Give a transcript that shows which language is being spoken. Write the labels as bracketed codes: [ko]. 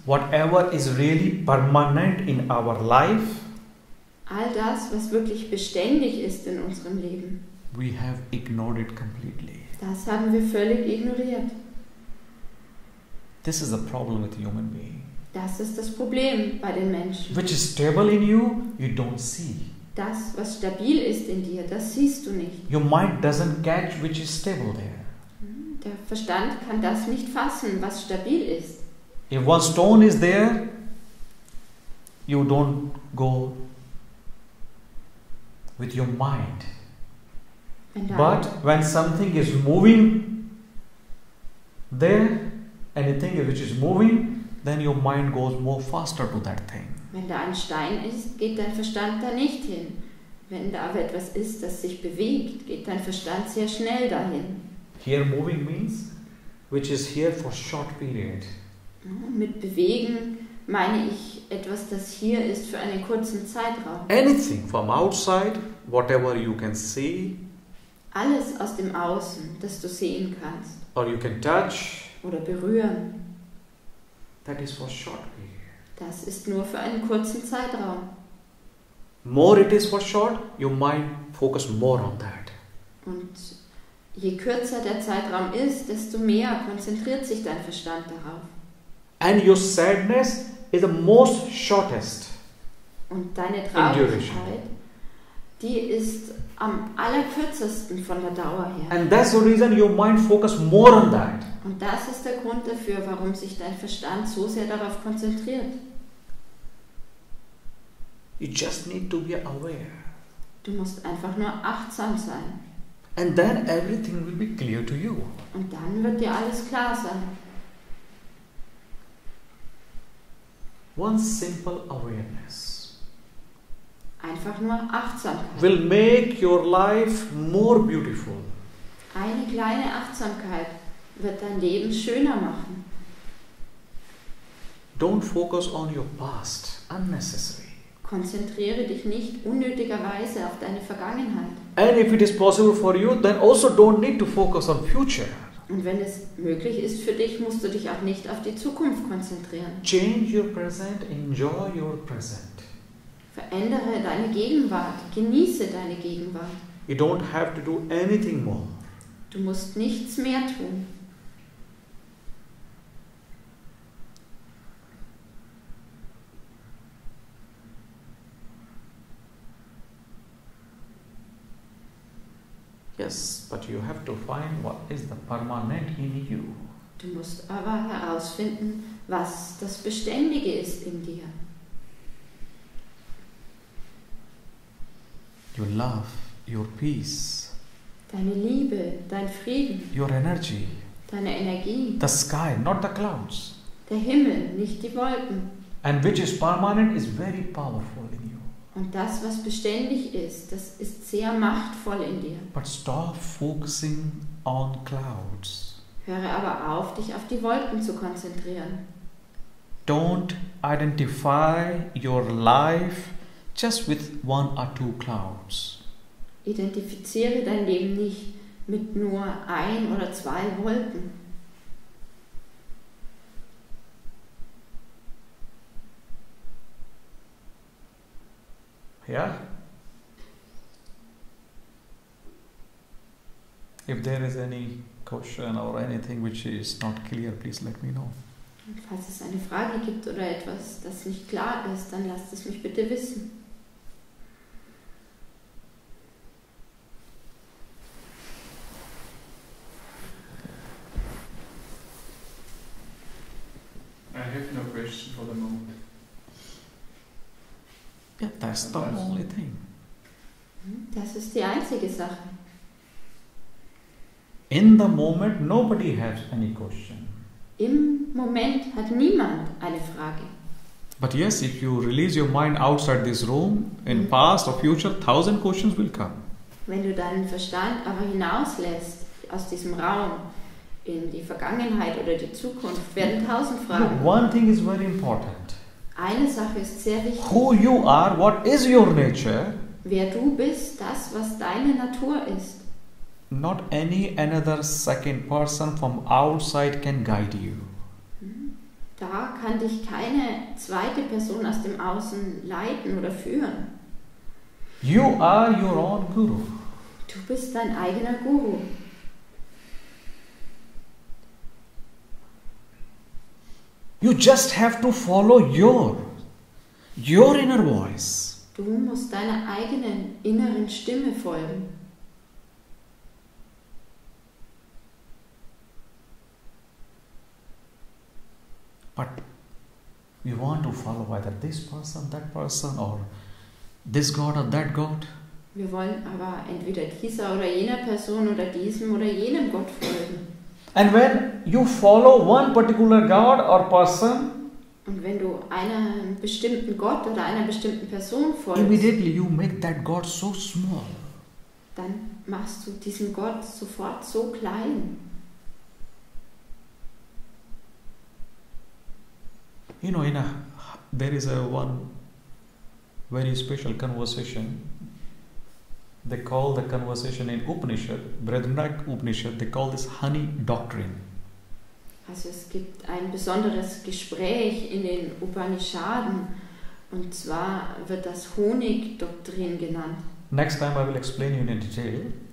[en] whatever is really permanent in our life, [de] all das, was wirklich beständig ist in unserem Leben, [en] we have ignored it completely. [de] das haben wir völlig ignoriert. [en] This is the problem with human being. [de] Das ist das Problem bei den Menschen. [en] Which is stable in you, you don't see. [de] Das, was stabil ist in dir, das siehst du nicht. [en] Your mind doesn't catch which is stable there. [de] Der Verstand kann das nicht fassen, was stabil ist. [en] If one stone is there, you don't go with your mind. But when something is moving there, anything which is moving, then your mind goes more faster to that thing. [de] Wenn da ein Stein ist, geht dein Verstand da nicht hin. Wenn da aber etwas ist, das sich bewegt, geht dein Verstand sehr schnell dahin. [en] Here moving means which is here for short period. [de] Mit bewegen meine ich etwas, das hier ist für einen kurzen Zeitraum. [en] Anything from outside, whatever you can see, [de] Alles aus dem Außen, das du sehen kannst [en] or you can touch, [de] oder berühren, [en] that is for short period. [de] das ist nur für einen kurzen Zeitraum. [en] More it is for short, your mind focus more on that. [de] Und je kürzer der Zeitraum ist, desto mehr konzentriert sich dein Verstand darauf. [en] And your sadness is the most shortest. [de] Und deine Traurigkeit, die ist am allerkürzesten von der Dauer her. [en] And that's the reason your mind focus more on that. [de] Und das ist der Grund dafür, warum sich dein Verstand so sehr darauf konzentriert. [en] You just need to be aware. [de] Du musst einfach nur achtsam sein. [en] And then everything will be clear to you. [de] Und dann wird dir alles klar sein. [en] One simple awareness [de] Einfach nur Achtsamkeit. [en] will make your life more beautiful. [de] Eine kleine Achtsamkeit wird dein Leben schöner machen. [en] Don't focus on your past unnecessary. [de] Konzentriere dich nicht unnötigerweise auf deine Vergangenheit. [en] And if it is possible for you, then also don't need to focus on future. [de] Und wenn es möglich ist für dich, musst du dich auch nicht auf die Zukunft konzentrieren. [en] Change your present, enjoy your present. [de] Verändere deine Gegenwart, genieße deine Gegenwart. [en] You don't have to do anything more. [de] Du musst nichts mehr tun. [en] Yes, but you have to find what is the permanent in you. [de] Du musst aber herausfinden, was das Beständige ist in dir. [en] your love, your peace, [de] deine Liebe, dein Frieden, [en] your energy, [de] deine Energie, [en] the sky, not the clouds, [de] der Himmel, nicht die Wolken. [en] and which is permanent is very powerful in you. [de] Und das, was beständig ist, das ist sehr machtvoll in dir. [en] But stop focusing on clouds. [de] Höre aber auf, dich auf die Wolken zu konzentrieren. [en] Don't identify your life just with one or two clouds. [de] Identifiziere dein Leben nicht mit nur ein oder zwei Wolken. [en] Yeah? If there is any question or anything which is not clear, please let me know. [de] Und falls es eine Frage gibt oder etwas, das nicht klar ist, dann lasst es mich bitte wissen. [en] I have no question for the moment. Yeah, that's the only thing. [de] Das ist die einzige Sache. [en] In the moment, nobody has any question. [de] Im Moment hat niemand eine Frage. [en] But yes, if you release your mind outside this room, in past or future, 1,000 questions will come. [de] Wenn du deinen Verstand aber hinauslässt aus diesem Raum in die Vergangenheit oder die Zukunft, werden 1000 Fragen. [en] Look, one thing is very important. [de] Eine Sache ist sehr wichtig. [en] Who you are, what is your nature, [de] Wer du bist, das, was deine Natur ist. [en] not any another second person from outside can guide you. [de] Da kann dich keine zweite Person aus dem Außen leiten oder führen. [en] You are your own guru. [de] Du bist dein eigener Guru. [en] You just have to follow your inner voice. [de] Du musst deiner eigenen inneren Stimme folgen. [en] But we want to follow either this person, that person, or this God or that God. [de] Wir wollen aber entweder dieser oder jener Person oder diesem oder jenem Gott folgen. [en] And when you follow one particular God or person, [de] Und wenn du einem bestimmten Gott oder einer bestimmten Person folgst, [en] immediately you make that God so small. [de] dann machst du diesen Gott sofort so klein. [en] You know, there is one very special conversation. They call the conversation in Upanishad, Brihadaranyaka Upanishad, they call this honey doctrine. [de] Also es gibt ein besonderes Gespräch in den Upanishaden und zwar wird das Honigdoktrin genannt. [en] Next time I will explain you in detail.